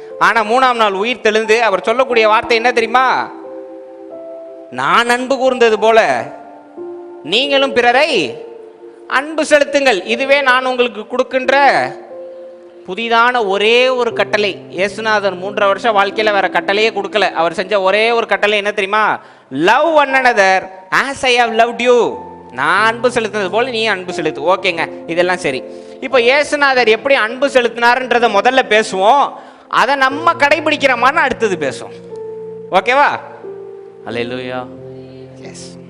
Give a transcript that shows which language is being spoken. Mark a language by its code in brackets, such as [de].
[ta] ஆனா 3ஆம் நாள் உயிர் தெளிந்து அவர் சொல்லக்கூடிய வார்த்தை என்ன தெரியுமா? நான் அன்பு கூர்ந்தது போல நீங்களும் பிறரை அன்பு செலுத்துங்கள், இதுவே நான் உங்களுக்கு கொடுக்கின்ற புதிதான ஒரே ஒரு கட்டளை. இயேசுநாதர் 3 வருஷம் வாழ்க்கையில் வேற கட்டளையே கொடுக்கல. அவர் செஞ்ச ஒரே ஒரு கட்டளை என்ன தெரியுமா? [en] Love one another as I have loved you. [ta] நான் அன்பு செலுத்தினது போல நீ அன்பு செலுத்து. ஓகேங்க, இதெல்லாம் சரி. இப்போ இயேசுநாதர் எப்படி அன்பு செலுத்தினார்ன்றதை முதல்ல பேசுவோம், அதை நம்ம கடைபிடிக்கிற மாதிரி அடுத்தது பேசுவோம். ஓகேவா? அல்லேலூயா. எஸ்.